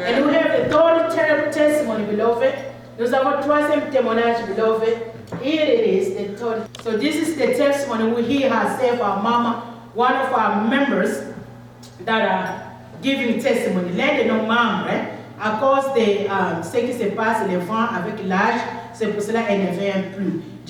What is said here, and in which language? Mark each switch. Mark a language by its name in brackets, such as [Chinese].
[English] And we have the third testimony, beloved. [French] Nous avons troisième témoignage, [English] beloved. Here it is, the third. So this is the testimony we hear herself, our mama, one of our members that are giving testimony. Let them know, mom, right? [French] À cause de ce qui se passe, les enfants avec l'âge, c'est pour cela qu'elle ne vient plus.